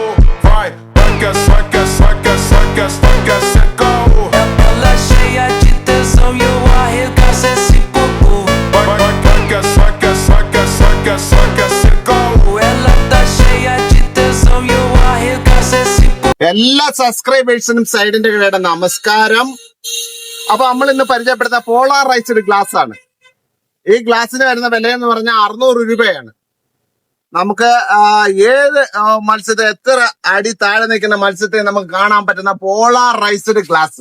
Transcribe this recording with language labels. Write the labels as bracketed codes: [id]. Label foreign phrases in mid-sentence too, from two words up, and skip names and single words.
[pt] Vai, vai que é, vai que é, vai que é, vai que é, vai que é sem caô. Ela cheia de tesão e eu arregaço esse popô. Vai, vai que é, vai que é, vai que é, vai que é, vai que é sem caô. Ela tá cheia de tesão e eu arregaço esse popô. [ml] എല്ലാ സബ്സ്ക്രൈബേഴ്സിനും സൈഡിന്റെ കീഴയുടെ നമസ്കാരം. അപ്പൊ നമ്മൾ ഇന്ന് പരിചയപ്പെടുന്ന [en] polarized glass [ml] ആണ്. ഈ ഗ്ലാസ്സിന് വരുന്ന വില എന്ന് പറഞ്ഞാൽ 600 രൂപയാണ്. നമുക്ക് ഏത് മത്സ്യത്തെ, എത്ര അടി താഴെ നിൽക്കുന്ന മത്സ്യത്തെ നമുക്ക് കാണാൻ പറ്റുന്ന [en] polarized glass.